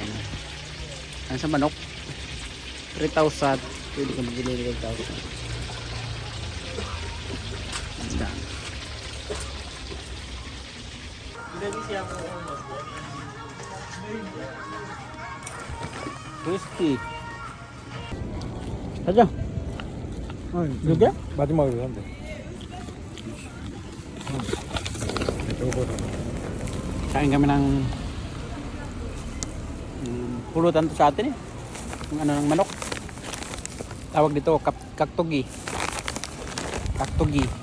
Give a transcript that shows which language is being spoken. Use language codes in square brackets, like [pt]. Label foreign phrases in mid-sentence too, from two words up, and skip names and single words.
[tl] Ano sa manok? 3,000. Pwede ka bibili ng 3,000. Ayan. crispy. [ko] 가자. 이게? 마지막으로 한대. [tl] Kain kami ng pulutan to sa atin eh. Yung ng manok. Tawag dito kaktogi. Kaktogi.